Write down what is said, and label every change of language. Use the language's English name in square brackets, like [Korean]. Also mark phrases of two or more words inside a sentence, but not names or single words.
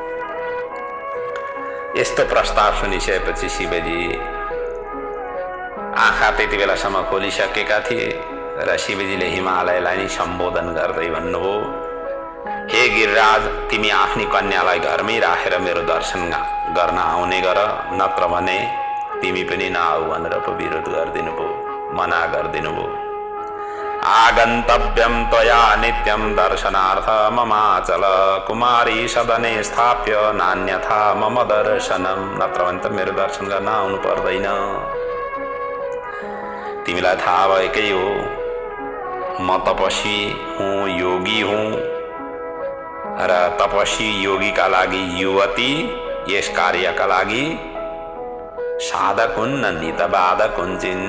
[Nepali] यस्तो प्रस्ताव सुनिसकेपछि शिवजी आँखा त्यति बेलासम्म खोलिसकेका थिए र शिवजीले हिमालयलाई नै सम्बोधन गर्दै भन्नुभयो, हे गिरिराज, तिमी आफ्नी कन्यालाई घरमै राखेर मेरो दर्शन गर्न आउने गर, नत्र भने तिमी पनि नआऊ भनेर पो विरोध गरिदिनु भयो, मना गरिदिनु भयो। [Sanskrit] आगन्तव्यं त्वया नित्यं दर्शनार्थ ममाचल कुमारी सदने स्थाप्य नान्यथा मम दर्शनम। [Nepali] नत्र भने त मेरो दर्शन गर्न आउनु पर्दैन। तिमीलाई थाहा भएकै हो, म तपस्वी हुँ, योगी हुँ र तपस्वी योगीका लागि युवती यस कार्यका लागि साधक हुन्, नितबाधक हुन्छन्।